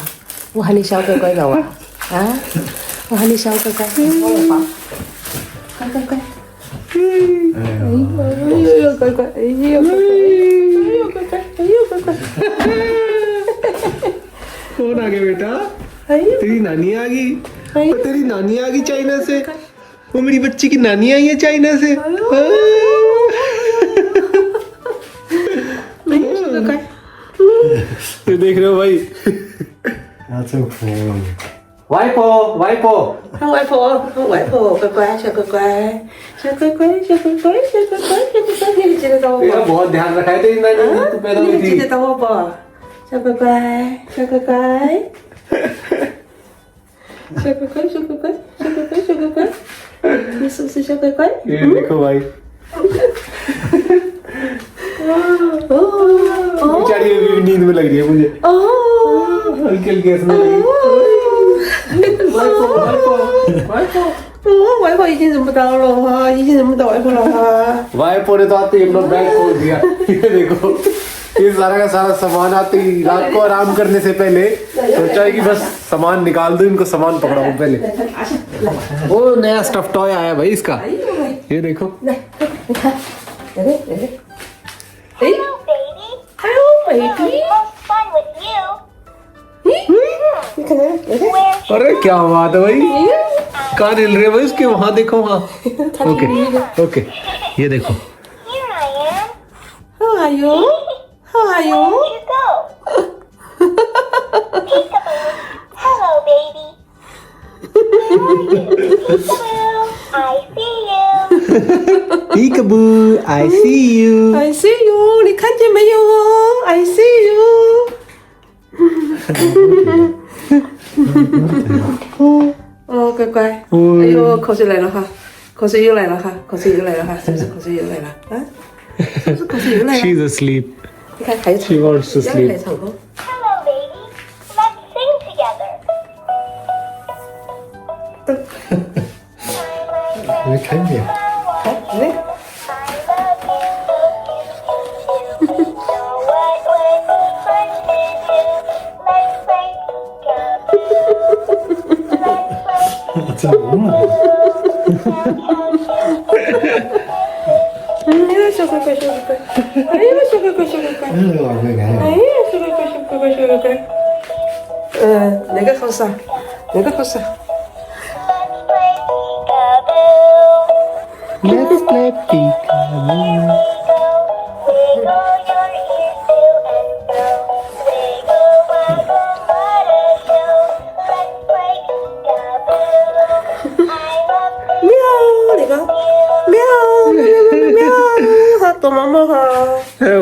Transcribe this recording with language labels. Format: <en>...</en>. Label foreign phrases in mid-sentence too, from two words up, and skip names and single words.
<zh>我喊你小乖乖的哇，啊？我喊你小乖乖，我来吧，乖乖乖，哎呦乖乖，哎呦乖乖，哎呦乖乖，哎呦乖乖，</zh> <hi>कौन आ गया बेटा?</hi> <zh>哎呦，</zh> <hi>तेरी नानी आ गई.</hi> <zh>哎</zh> <hi>तेरी नानी आ गई चाइना से. वो मेरी बच्ची की नानी आई है चाइना से. ये देख रहे हो भाई?</hi> <zh>外婆外婆. 外婆，外婆，乖乖，小乖乖，小乖乖，小乖乖，小乖乖，小乖乖，你记得到我</zh> <hi>तेरा</hi> <zh>不？</zh> <hi>बहुत ध्यान रखा है तेरी नानी ने. तू पैदा हुई</hi> <zh>你记得</zh> <hi>थी.</hi> <zh>到我不？小乖乖，小乖乖，小乖乖，小乖乖，小乖乖，小乖乖，你是不是小乖乖？</zh> <hi>ये देखो भाई.</hi> <zh>哦</zh> <hi>बेचारी अभी भी नींद में लग रही है मुझे.</hi> <zh>哦</zh> <hi>हल्की हल्की हंसने लगी.</hi> <zh>哦，外婆已经认不到了哈，已经认不到外婆了哈。</zh> <hi>वाइपो ने तो आते ही अपना बैग खोल दिया. ये देखो. ये सारा का सारा सामान आते ही रात को आराम करने से पहले सोचा है कि बस सामान निकाल दो, इनको सामान पकड़ाओ पहले. वो नया</hi> <en>stuff toy</en> <hi>आया भाई इसका. ये देखो.</hi> <zh>来，你看，来来来来，哎</zh> <en>Hello, baby. ，Hello baby， Most fun with you.</en> <zh>你看来来来，</zh> <en>Where</en> <hi>अरे क्या बात है भाई. कहाँ हिल रहे हैं भाई उसके? वहाँ देखो वहाँ.</hi> <en>okay okay.</en> <hi>ये देखो.</hi> <en>here I am. How are you? How are you? Where'd you go? Peekaboo. Hello, baby. How are you? Peekaboo. I see you. Peekaboo, I see you. I see you，</en> <zh>你看见没有 ？</zh> <en>I see you。</en> <zh>哦，乖乖，哎呦，口水来了哈，口水又来了哈，口水又来了哈，是不是口水又来了啊？是不是口水又来了？</zh> <en>She's asleep.</en> <zh>你看还有</zh> <en>She</en> <zh>唱歌，</zh> <en>wants to</en> <zh>要</zh> <en>sleep.</en> <zh>来唱歌。</zh> <en>Hello, baby. Let's sing together.</en> <hi>ये खाएंगे.</hi> <zh>来，来。</zh> <en>I love you. So what would be fun to do? Let's play peekaboo. Let's play peekaboo.</en> <zh>呀，小乖乖，小乖乖，哎呀，小乖乖，小乖乖，哎呀，小乖乖，小乖乖，小乖乖。哪个好耍？哪个好耍？</zh> <en>Let's play peekaboo.</en> <hi>तो मामा हाँ</hi>